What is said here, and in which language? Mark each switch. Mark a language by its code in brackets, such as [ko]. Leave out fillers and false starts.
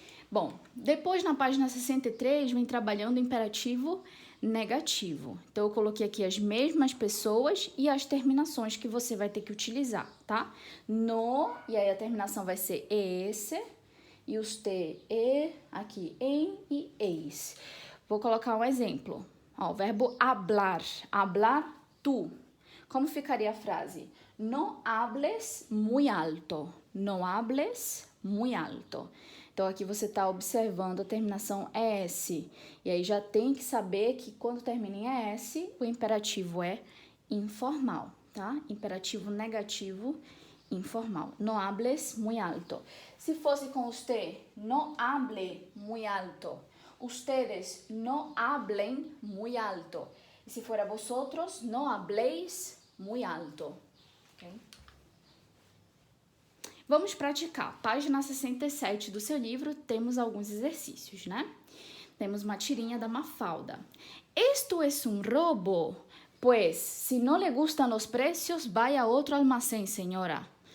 [pt] Bom, depois na página 63 vem trabalhando o imperativo negativo. Então, eu coloquei aqui as mesmas pessoas e as terminações que você vai ter que utilizar, tá? No, e aí a terminação vai ser esse, e os te, e, aqui, em e eis. Vou colocar um exemplo. Ó, o verbo hablar, hablar tu. Como ficaria a frase? [es] No hables muy alto, no hables muy alto. [pt] Então, aqui você está observando a terminação ES. E aí já tem que saber que quando termina em ES, o imperativo é informal, tá? Imperativo negativo informal. [es] No hables muy alto. [pt] Se fosse com [es] usted, no hable muy alto. Ustedes no hablen muy alto. [pt] E se for a [es] vosotros, no habléis muy alto. [en] Okay? [pt] Vamos praticar. Página 67 do seu livro, temos alguns exercícios, né? Temos uma tirinha da Mafalda. [es] Esto es un robo. Pues, si no le gustan los precios, vaya a outro almacén, senhora.